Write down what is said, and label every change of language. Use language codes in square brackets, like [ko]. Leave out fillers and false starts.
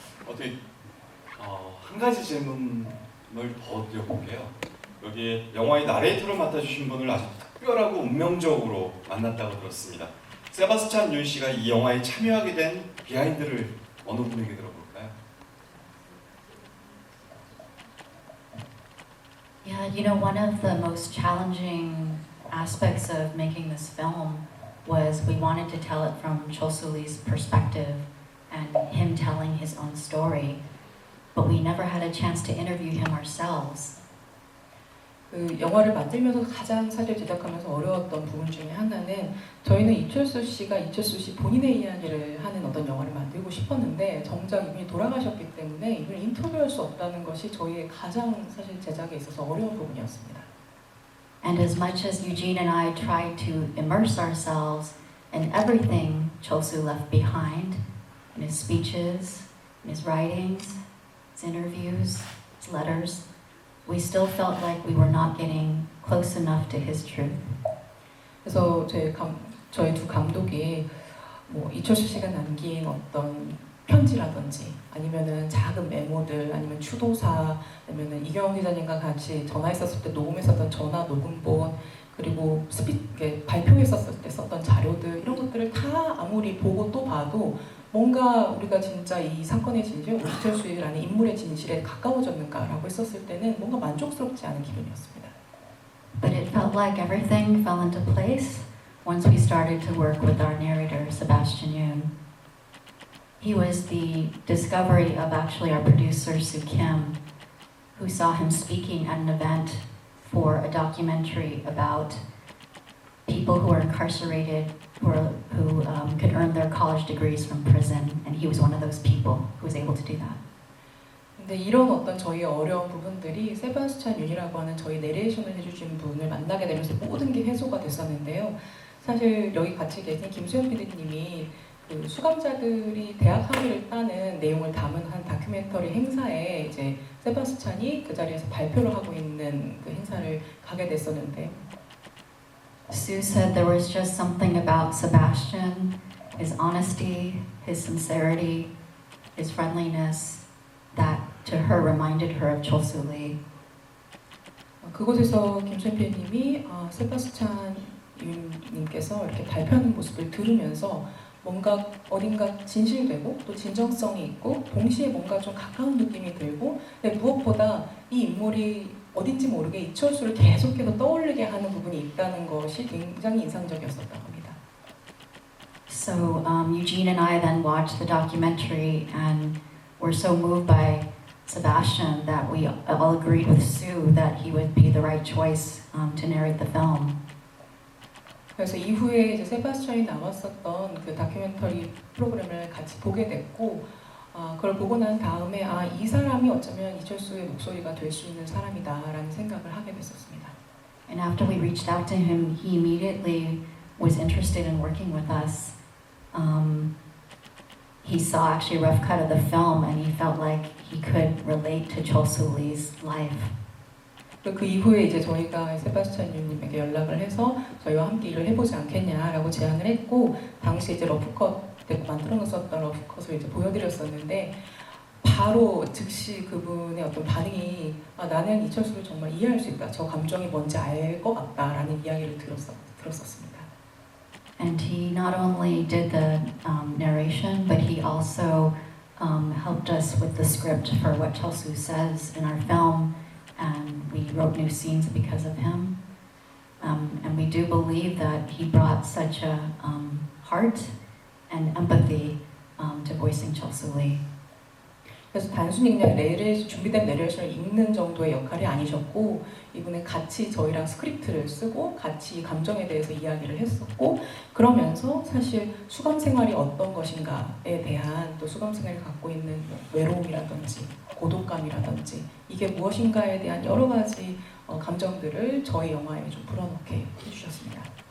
[ko] 어떻게 한 가지 질문을 더 드려볼게요. 여기에 영화의 나레이터를 맡아주신 분을 아주 특별하고 운명적으로 만났다고 들었습니다. 세바스찬 윤 씨가 이 영화에 참여하게 된 비하인드를 어느 분에게 들어볼까요? [en] Yeah, you know, one of the most challenging aspects of making this film was we wanted to tell it from Chol Soo-lee's perspective and him telling his own story, but we never had a chance to interview him ourselves. [ko] 그 영화를 만들면서 가장 사실 제작하면서 어려웠던 부분 중에 하나는 저희는 이철수 씨가 이철수 씨 본인의 이야기를 하는 어떤 영화를 만들고 싶었는데 정작 이분이 돌아가셨기 때문에 이분을 인터뷰할 수 없다는 것이 저희의 가장 사실 제작에 있어서 어려운 부분이었습니다. [en] And as much as Eugene and I tried to immerse ourselves in everything Chosu left behind, in his speeches, in his writings, his interviews, his letters, we still felt like we were not getting close enough to his truth. [ko] 그래서 저희 두 감독이 뭐 이철수 씨가 남긴 어떤 편지라든지 아니면은 작은 메모들 아니면 추도사 아니면은 이경영 기자님과 같이 전화했었을 때 녹음했었던 전화 녹음본 그리고 발표했었을 때 썼던 자료들 이런 것들을 다 아무리 보고 또 봐도 뭔가 우리가 진짜 이 사건의 진실, 이철수라는 인물의 진실에 가까워졌는가라고 했었을 때는 뭔가 만족스럽지 않은 기분이었습니다. [en] But it felt like everything fell into place once we started to work with our narrator, Sebastian Yoon. He was the discovery of actually our producer, Soo Kim, who saw him speaking at an event for a documentary about people who are incarcerated, who could earn their college degrees from prison, and he was one of those people who was able to do that. [ko] 근데 이런 어떤 저희의 어려운 부분들이 세바스찬 윤이라고 하는 저희 내레이션을 해주신 분을 만나게 되면서 모든 게 해소가 됐었는데요. 사실 여기 같이 계신 김수현 PD님이 그 수감자들이 대학 학위를 따는 내용을 담은 한 다큐멘터리 행사에 이제 세바스찬이 그 자리에서 발표를 하고 있는 그 행사를 가게 됐었는데 [en] Sue said there was just something about Sebastian, his honesty, his sincerity, his friendliness, that to her reminded her of Chol Soo-lee. [ko] 그곳에서 김수현 PD님이 세바스찬 윤님께서 이렇게 발표하는 모습을 들으면서 뭔가 어딘가 진실되고 또 진정성이 있고 동시에 뭔가 좀 가까운 느낌이 들고 근데 무엇보다 이 인물이 어딘지 모르게 이철수를 계속해서 떠올리게 하는 부분이 있다는 것이 굉장히 인상적이었었던 겁니다. [en] So Eugene and I then watched the documentary and were so moved by Sebastian that we all agreed with Sue that he would be the right choice to narrate the film. [ko] 그래서 이후에 이제 세바스찬이 나왔었던 그 다큐멘터리 프로그램을 같이 보게 됐고 그걸 보고 난 다음에 이 사람이 어쩌면 이철수의 목소리가 될 수 있는 사람이다라는 생각을 하게 됐었습니다. [en] And after we reached out to him, he immediately was interested in working with us. He saw actually a rough cut of the film and he felt like he could relate to Chol Soo-lee's life. [ko] 그 이후에 이제 저희가 세바스찬 윤님에게 연락을 해서 저희와 함께 일을 해보지 않겠냐라고 제안을 했고 당시 이제 러프컷 만들어 놓았었던 러프컷을 이제 보여드렸었는데 바로 즉시 그분의 어떤 반응이 나는 이철수를 정말 이해할 수 있다. 저 감정이 뭔지 알 것 같다라는 이야기를 들었었습니다. [en] And he not only did the narration, but he also helped us with the script for what Chol Soo says in our film. And we wrote new scenes because of him. And we do believe that he brought such a heart and empathy to voicing Chol Soo-lee. [ko] 그래서 단순히 그냥 준비된 내레이션을 읽는 정도의 역할이 아니셨고 이분은 같이 저희랑 스크립트를 쓰고 같이 감정에 대해서 이야기를 했었고 그러면서 사실 수감 생활이 어떤 것인가에 대한 또 수감 생활이 갖고 있는 외로움이라든지 고독감이라든지 이게 무엇인가에 대한 여러 가지 감정들을 저희 영화에 좀 불어넣게 해주셨습니다.